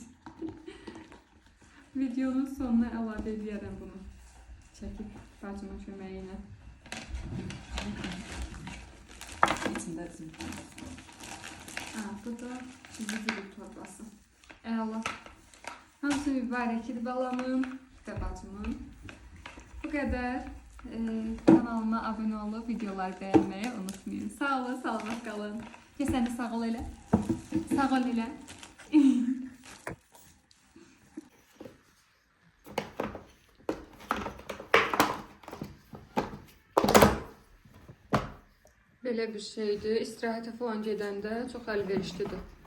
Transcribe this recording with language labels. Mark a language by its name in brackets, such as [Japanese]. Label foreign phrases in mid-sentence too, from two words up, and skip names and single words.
[Azerbaijani] Videonun sonuna əlavə edərəm bunu. Çəkib bacımın köməyi ilə. İçində zümrüt. Bu da zümrüt torbası. Əla. Hamısı mübarəkidir balamın və bacımın. [Turkish] Bu kadar. Kanalıma abone olup videolar beğenmeyi unutmayın. Sağ olun, sağlık kalın. [Azerbaijani] Ya sen de sağ ol elə. Sağ ol elə. Belə bir şeydir. İstirahətə falan gedəndə çox əlverişlidir.